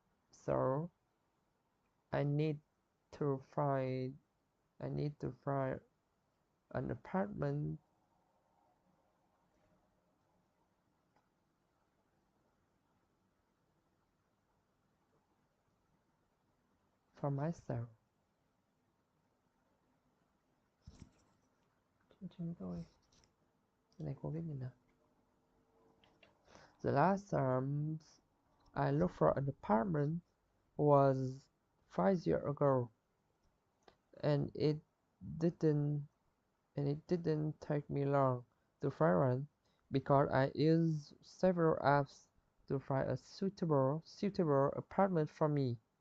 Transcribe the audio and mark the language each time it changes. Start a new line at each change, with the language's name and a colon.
English: So I need to find an apartment for myself.
Vietnamese: Chương tôi cái này cô viết như nào?
English: The last time I looked for an apartment was 5 years ago, and didn't it didn't take me long to find one because I used several apps to find a suitable apartment for me.